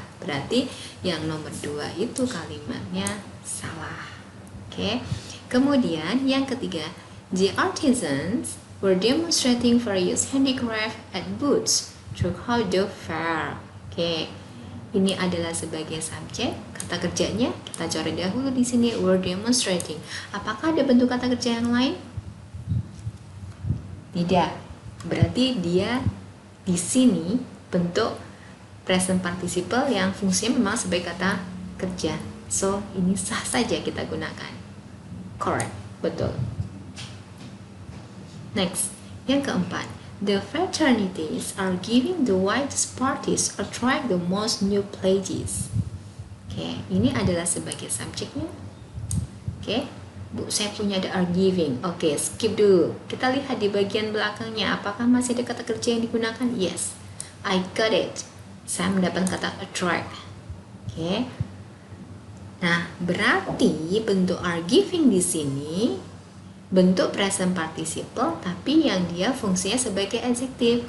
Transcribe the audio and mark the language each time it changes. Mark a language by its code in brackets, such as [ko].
[id] Berarti yang nomor 2 itu kalimatnya salah. Oke. Kemudian yang ketiga, [en] the artisans were demonstrating various handicraft at booths throughout the fair. [id] Oke. Ini adalah sebagai subjek. Kata kerjanya kita coret dahulu di sini, [en] were demonstrating. [id] Apakah ada bentuk kata kerja yang lain? Tidak. Berarti dia di sini bentuk present participle yang fungsinya memang sebagai kata kerja. [en] So, [id] ini sah saja kita gunakan. [en] Correct. [id] Betul. [en] Next, [id] yang keempat. [en] The fraternities are giving the widest parties attract the most new pledges. [id] Oke, ini adalah sebagai subjeknya. Oke, Bu, saya punya [en] are giving. [id] Oke, skip dulu. Kita lihat di bagian belakangnya. Apakah masih ada kata kerja yang digunakan? [en] Yes, I got it. [id] Saya mendapat kata attract. Oke. Nah, berarti bentuk [en] are giving [id] di sini bentuk present participle, tapi yang dia fungsinya sebagai adjective.